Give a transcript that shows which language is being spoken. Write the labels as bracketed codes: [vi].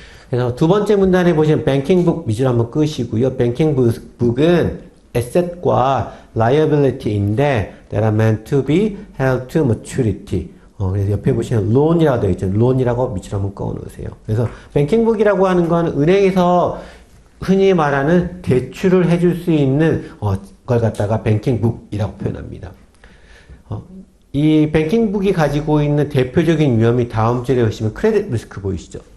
[ko] 그래서 두 번째 문단에 보시면 뱅킹북 위주로 한번 끄시고요. 뱅킹북은 [en] asset과 liability인데 that are meant to be held to maturity. [ko] 그래서 옆에 보시면 loan이라고 되어 있죠. loan이라고 밑으로 한번 꺼 놓으세요. 그래서 뱅킹북이라고 하는 건 은행에서 흔히 말하는 대출을 해줄 수 있는 걸 갖다가 뱅킹북이라고 표현합니다. 이 뱅킹북이 가지고 있는 대표적인 위험이 다음 줄에 보시면 크레딧 리스크 보이시죠?